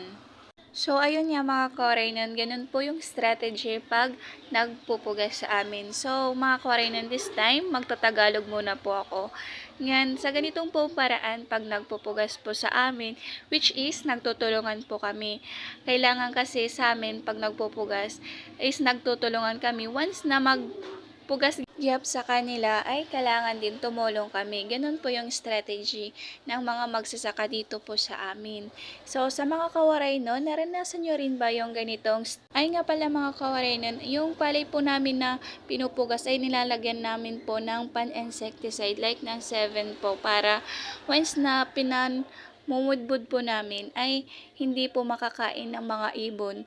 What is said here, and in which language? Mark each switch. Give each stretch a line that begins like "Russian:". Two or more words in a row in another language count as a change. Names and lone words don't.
Filipino: So, ayun nga mga Koreanon, ganun po yung strategy pag nagpupugas sa amin. So, mga Koreanon,
English: this time,
Filipino: magtatagalog muna po ako. Ngayon, sa ganitong po paraan, pag nagpupugas po sa amin,
English: which is,
Filipino: nagtutulungan po kami. Kailangan kasi sa amin, pag nagpupugas, is nagtutulungan kami. Once na magpugas gihap sa kanila ay kailangan din tumulong kami. Ganun po yung strategy ng mga magsasaka dito po sa amin. So, sa mga kawaray nun, naranasan nyo rin ba yung ganitong ay nga pala mga kawaray nun, yung palay po namin na pinupugas ay nilalagyan namin po ng pan-insecticide like ng 7 po para once na mumudbud po namin ay hindi po makakain ng mga ibon.